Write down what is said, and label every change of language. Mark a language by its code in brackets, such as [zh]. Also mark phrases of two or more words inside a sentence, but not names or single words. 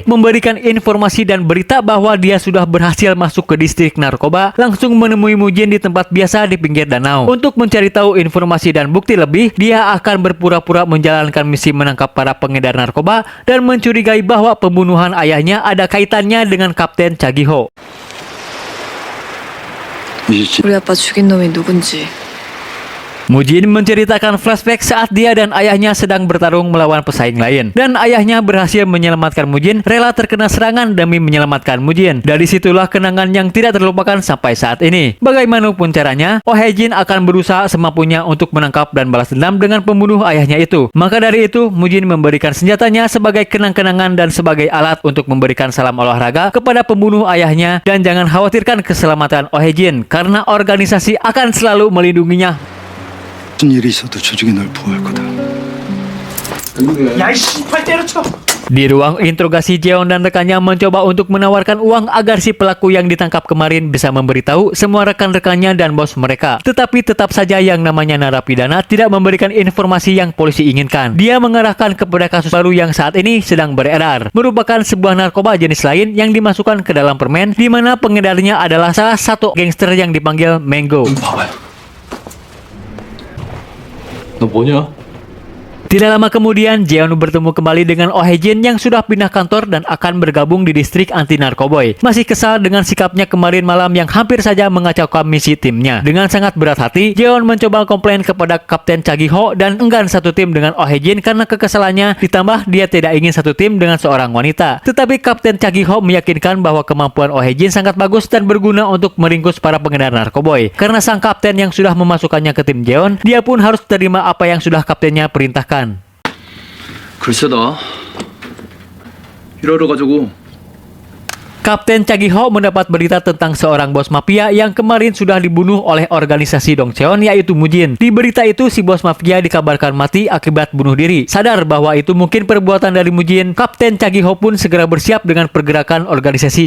[id] Memberikan informasi dan berita bahwa dia sudah berhasil masuk ke distrik narkoba, langsung menemui Mujin di tempat biasa di pinggir danau. Untuk mencari tahu informasi dan bukti lebih, dia akan berpura-pura menjalankan misi menangkap para pengedar narkoba dan mencurigai bahwa pembunuhan ayahnya ada kaitannya dengan Kapten Cha Gi-ho. [ko] 우리 아빠 죽인 놈이 누군지. [id] Mujin menceritakan flashback saat dia dan ayahnya sedang bertarung melawan pesaing lain. Dan ayahnya berhasil menyelamatkan Mujin, rela terkena serangan demi menyelamatkan Mujin. Dari situlah kenangan yang tidak terlupakan sampai saat ini. Bagaimanapun caranya, Oh Ye-jin akan berusaha semampunya untuk menangkap dan balas dendam dengan pembunuh ayahnya itu. Maka dari itu, Mujin memberikan senjatanya sebagai kenang-kenangan dan sebagai alat untuk memberikan salam olahraga kepada pembunuh ayahnya. Dan jangan khawatirkan keselamatan Oh Ye-jin, karena organisasi akan selalu melindunginya. [ko] 무슨 일이 있어도 조직이 널 보호할 거다. [id] Di ruang interogasi, Jeon dan rekannya mencoba untuk menawarkan uang agar si pelaku yang ditangkap kemarin bisa memberitahu semua rekan-rekannya dan bos mereka. Tetapi tetap saja yang namanya narapidana tidak memberikan informasi yang polisi inginkan. Dia mengarahkan kepada kasus baru yang saat ini sedang beredar, merupakan sebuah narkoba jenis lain yang dimasukkan ke dalam permen, di mana pengedarnya adalah salah satu gangster yang dipanggil Mango. [ko] 너 뭐냐? [id] Tidak lama kemudian, Jeon bertemu kembali dengan Oh Hae-jin yang sudah pindah kantor dan akan bergabung di distrik anti narkoboy. Masih kesal dengan sikapnya kemarin malam yang hampir saja mengacaukan misi timnya. Dengan sangat berat hati, Jeon mencoba komplain kepada Kapten Cha Gi-ho dan enggan satu tim dengan Oh Hae-jin karena kekesalannya, ditambah dia tidak ingin satu tim dengan seorang wanita. Tetapi Kapten Cha Gi-ho meyakinkan bahwa kemampuan Oh Hae-jin sangat bagus dan berguna untuk meringkus para pengedar narkoboy. Karena sang kapten yang sudah memasukkannya ke tim Jeon, dia pun harus terima apa yang sudah kaptennya perintahkan. [ko] 글쎄다. 이러러 가지고 [id] Kapten Cha Gi-ho mendapat berita tentang seorang bos mafia yang kemarin sudah dibunuh oleh organisasi Dongcheon, yaitu Mujin. Di berita itu, si bos mafia dikabarkan mati akibat bunuh diri. Sadar bahwa itu mungkin perbuatan dari Mujin, Kapten Cha Gi-ho pun segera bersiap dengan pergerakan organisasi.